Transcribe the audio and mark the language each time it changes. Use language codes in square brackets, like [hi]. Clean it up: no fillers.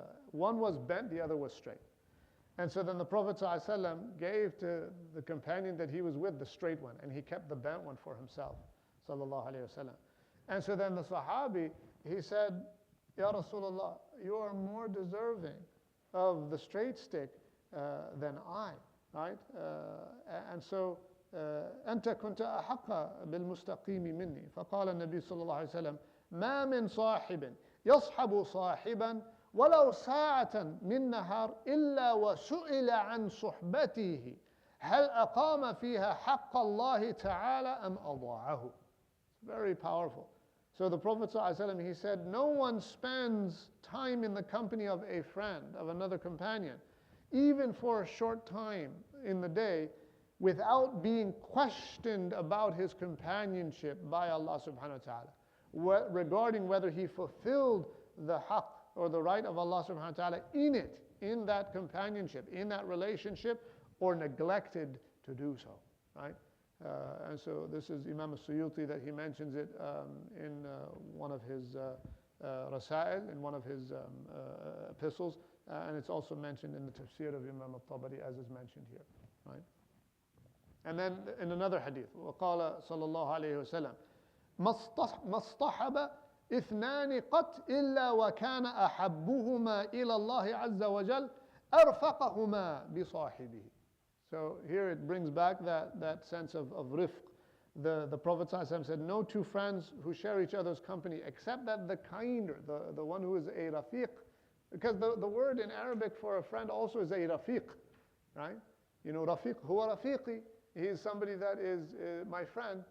[en] One was bent, the other was straight. And so then the Prophet ﷺ gave to the companion that he was with the straight one, and he kept the bent one for himself, sallallahu alayhi wasallam. And so then the Sahabi, he said, Ya Rasulullah, you are more deserving of the straight stick than I, right? And so, [ar] أنت كنت أحق بالمستقيم مني. فقال النبي صلى الله عليه وسلم ما من صاحب يصحب صاحبا ولو ساعة من نهار إلا وسئل عن صحبته هل أقام فيها حق الله تعالى أم أضاعه. [en] It's very powerful. So the Prophet ﷺ, he said, no one spends time in the company of a friend, of another companion, even for a short time in the day, without being questioned about his companionship by Allah subhanahu wa ta'ala, regarding whether he fulfilled the haqq, or the right of Allah subhanahu wa ta'ala in that companionship, in that relationship, or neglected to do so, right? And so this is Imam al-Suyuti, that he mentions it in one of his rasail, in one of his epistles, and it's also mentioned in the tafsir of Imam al-Tabari, as is mentioned here, right? And then in another hadith, [ar] وقال صلى الله عليه وسلم ما اصطحب اثنان قط إلا وكان أحبهما إلى الله عز وجل أرفقهما بصاحبه. [en] So here it brings back that sense of rifq. The Prophet ﷺ said, no two friends who share each other's company, except that the kinder, the one who is a rafiq, because the word in Arabic for a friend also is a rafiq, right? Rafiq, [ar] huwa rafiqi, [en] he is somebody that is my friend.